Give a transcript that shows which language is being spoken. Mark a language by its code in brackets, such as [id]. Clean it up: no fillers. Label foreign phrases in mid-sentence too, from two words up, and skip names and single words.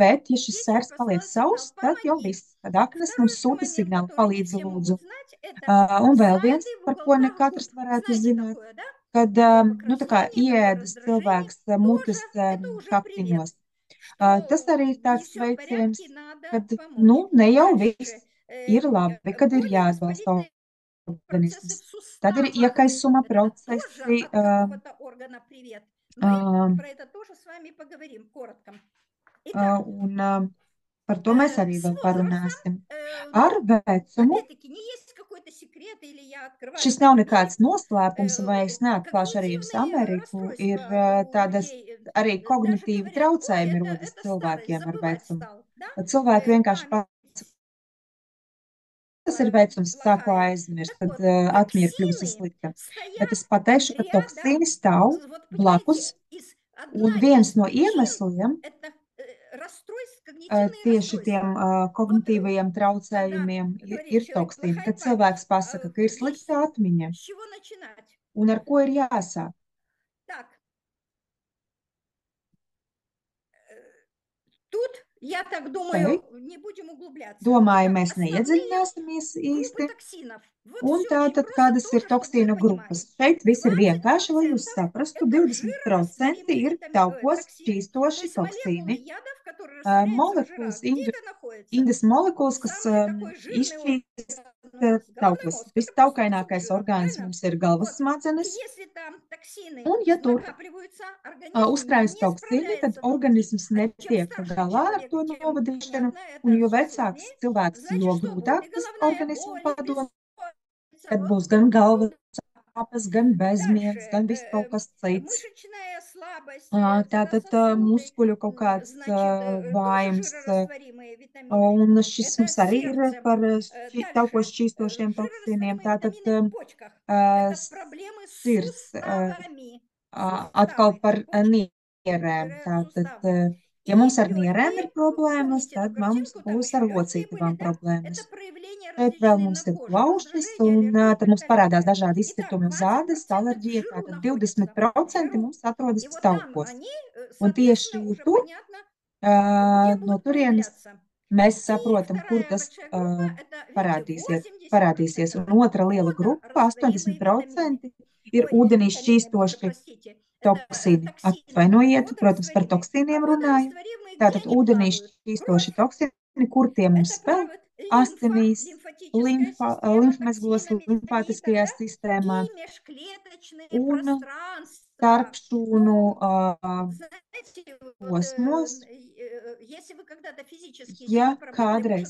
[lv] Bet, ja šis [ru] печень [lv] sērs paliek [ru] послала сигнал, [lv] sauss, tad jau [ru] помоги. [lv] viss. Tad aknas mums [ru] Второй [lv] sūta [ru] момент, [lv] signālu, [ru] который не [lv] palīdzi [ru] все [lv] lūdzu. [ru] могут знать, это [lv] Un vēl viens, [ru] ссадины в [lv] par ko ne [ru] уголках [lv] katrs [ru] губ. [lv] varētu [ru] Знаете [lv] zināt, [ru] такое, да? [lv] kad [ru] Такое [lv] tā kā [ru] покраснение, такое [lv] ieēdas [ru] раздражение. [lv] cilvēks [ru] Тоже [lv] mutes [ru] это уже привет, [lv] kaktiņos. Tas [ru] что [lv] arī ir [ru] не [lv] tāds [ru] все в [lv] sveiciens, [ru] порядке, надо [lv] kad, [ru] помочь. [lv] ne jau [ru] Дальше. [lv] viss ir labi, kad ir [ru] Более [lv] jāatbalsta [ru] воспалительные процессы [lv] organisms. [ru] в [lv] Tad ir [ru] суставах. [lv] iekaisuma [ru] Это тоже [lv] procesi, [ru] от какого-то органа привет. Мы про это тоже с вами поговорим коротко. Итак, [lv] un par to mēs arī [ru] с [lv] vēl [ru] возрастом, [lv] parunāsim. Ar vecumu [ru] опять-таки, не есть какой-то секрет, или я открываю [lv] šis nav [ru] какой-то [lv] nekāds [ru] миф. [lv] noslēpums, vai es neatklāšu arī jums [ru] Когнитивные [lv] Ameriku, ir [ru] расстройства у [lv] tādas [ru] людей [lv] arī [ru] даже [lv] kognitīvi [ru] говорят, ой, [lv] traucējumi rodas [ru] это старость, [lv] cilvēkiem ar [ru] забывать [lv] vecumu. [ru] стал, да? [lv] Tad cilvēki vienkārši [ru] Память [lv] tas ir vecums, sāku [ru] плохая. [lv] aizmirst, [ru] Так [lv] kad [ru] вот, [lv] atmiņa ir kļuvusi [ru] токсины [lv] slikta. Bet [ru] стоят [lv] es pateikšu, ka [ru] рядом. [lv] toksīni stāv [ru] Вот [lv] blakus, [ru] понимаете, одна [lv] un viens [ru] из [lv] no [ru] причин [lv] iemesliem [ru] это когнитивные [lv] tieši tiem [ru] расстройства. Вот [lv] kognitīvajiem [ru] когда [lv] traucējumiem [ru] говорит [lv] ir [ru] человек [lv] toksīni, [ru] плохая [lv] kad [ru] память, [lv] cilvēks pasaka, ka ir [ru] здесь [lv] slikta atmiņa, [ru] с чего начинать? [lv] un ar ko ir jāsāk. [ru] Так, тут, я так думаю, [lv] Šeit, [ru] не будем углубляться. [lv] domāju, [ru] Итак, [lv] mēs [ru] основные [lv] neiedziļināsimies [ru] группы [lv] īsti. [ru] тoksinов. Вот [lv] Un [ru] все очень [lv] tātad, [ru] просто, [lv] kādas ir [ru] тоже, чтобы вы [lv] toksīnu grupas? [ru] понимали. [lv] Šeit viss ir vienkārši, lai jūs [ru] 20% [lv] saprastu. [ru] это [lv] 20% [ru] жирорастворимые [lv] ir taukos [ru] токсины. То [lv] šķīstoši [ru] есть молекулы [lv] toksīni, [ru] ядов, которые растворяются в [lv] molekulas, [ru] жирах. Где это находится? [lv] indas molekulas, kas [ru] Самый такой жирный [lv] izšķīst [ru] орган у нас, головной [lv] taukos. [ru] мозг, это просто кусок [lv] Vistaukainākais [ru] жира, [lv] orgāns [ru] правильно? [lv] mums ir galvas [ru] Вот. И [lv] smadzenes, [ru] если там tokсины [lv] un ja tur [ru] накапливаются, организм [lv] uzkrājas [ru] не [lv] toksīni, tad [ru] справляется внутри. [lv] organisms [ru] А чем [lv] netiek [ru] старше [lv] galā ar [ru] человек, [lv] to [ru] чем [lv] novadīšanu, [ru] понятно, [lv] un [ru] это [lv] jo [ru] все [lv] vecāks [ru] сложнее. [lv] cilvēks, [ru] Значит, [lv] jo [ru] что будет? [lv] grūtāk [ru] И [lv] tas [ru] головная [lv] organismu [ru] боль, и [lv] padod, [ru] бессонница. [lv] kad [ru] Вот [lv] būs gan galvas [ru] туда. [lv] sāpes, gan bezmiens, [ru] Дальше. [lv] gan viss kaut kas cits. [ru] Мышечная слабость, тогда [lv] Tātad [ru] сосуды, [lv] muskuļu kaut kāds [ru] значит, тоже [lv] vājums, [ru] жирорастворимые витамины. [lv] un šis [ru] Это [lv] mums arī ir [ru] сердце. [lv] par tauko [ru] Дальше. [lv] šķīstošiem toksīniem. [ru] Жирорастворимые [lv] Tātad [ru] витамины в почках. Это проблемы с [lv] sirds, [ru] суставами. [lv] atkal [ru] Суставы. [lv] par [ru] Почки, [lv] nierēm. Tātad, [ru] суставы. [lv] ja [ru] И [lv] mums ar nierēm [ru] легкие, [lv] ir problēmas, [ru] помните эту [lv] tad mums [ru] картинку, там [lv] būs [ru] еще [lv] ar [ru] легкие были, [lv] locītavām [ru] да? Это [lv] problēmas. [ru] проявления [lv] Šeit vēl [ru] различные на [lv] mums ir [ru] коже, [lv] plaušas, [ru] раздражение, [lv] un [ru] аллергия [lv] tad [ru] и [lv] mums [ru] так далее, и так [lv] parādās [ru] далее. [lv] dažādi [ru] Итак, [lv] izkritumi uz ādas, [ru] 20% в [lv] alerģija. [ru] жиру [lv] Tātad [ru] находится. В [lv] 20% [ru] жиру. [lv] mums atrodas [ru] И вот там [lv] taukos. [ru] они, [lv] Un [ru] соответственно, [lv] tieši [ru] уже [lv] tur [ru] понятно, где [lv] no [ru] будут [lv] turienes [ru] проявляться. [lv] mēs [ru] И [lv] saprotam, kur [ru] вторая [lv] tas [ru] большая группа, это, видите, [lv] parādīsies. [ru] 80% [lv] Un [ru] это [lv] otra liela grupa, [ru] водорастворимые витамины. [lv] 80%, ir [ru] Ой, не [lv] ūdenī [ru] витамины, [lv] šķīstoši [ru] простите, это [lv] toksīni. [ru] токсины [lv] Atvainojiet, protams, par [ru] водорастворимые. А [lv] toksīniem runāju. [ru] водорастворимые, где [lv] Tātad [ru] они [lv] ūdenī [ru] плавают? [lv] šķīstoši [ru] Кровь, [lv] toksīni, kur tie mums [ru] это [lv] spēl [ru] плавает лимфа, [lv] asinīs, [ru] лимфатическая система, [lv] limfmezglos, [ru] токсинами забита, [lv] limfātiskajā [ru] да? [lv] sistēmā [ru] И межклеточные [lv] un [ru] пространства. [lv] starpšūnu [ru] Ну, знаете, вот [lv] posmos. [ru] если вы когда-то физически [lv] Ja [ru] себя поработали, может